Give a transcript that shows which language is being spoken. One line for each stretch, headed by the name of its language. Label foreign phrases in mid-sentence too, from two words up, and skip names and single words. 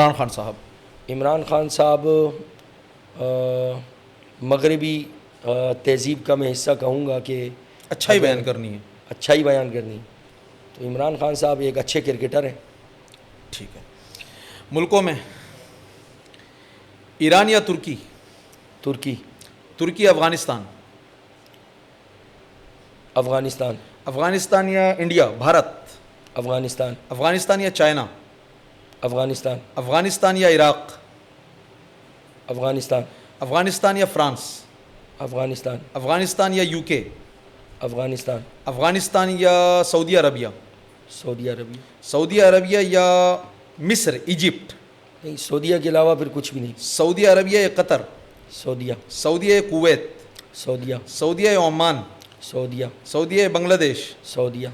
Urdu: عمران خان صاحب. عمران خان صاحب مغربی تہذیب کا میں حصہ کہوں گا کہ اچھا ہی بیان کرنی ہے. اچھا ہی بیان کرنی. تو عمران خان صاحب ایک اچھے کرکٹر ہیں. ٹھیک ہے. ملکوں میں ایران یا ترکی؟ ترکی. ترکی افغانستان؟ افغانستان. افغانستان یا انڈیا بھارت؟ افغانستان. افغانستان یا چائنا؟ افغانستان. افغانستان یا عراق؟ افغانستان. افغانستان یا فرانس؟ افغانستان. افغانستان یا یو کے؟ افغانستان. افغانستان یا سعودی عربیہ؟ سعودی عربیہ. سعودی عربیہ یا مصر ایجپٹ؟ نہیں، سعودیہ کے علاوہ پھر کچھ بھی نہیں. سعودی عربیہ یا قطر؟ سعودیہ. سعودیہ یا کویت؟ سعودیہ. سعودیہ یا عمان؟ سعودیہ. سعودیہ یا بنگلہ دیش؟ سعودیہ.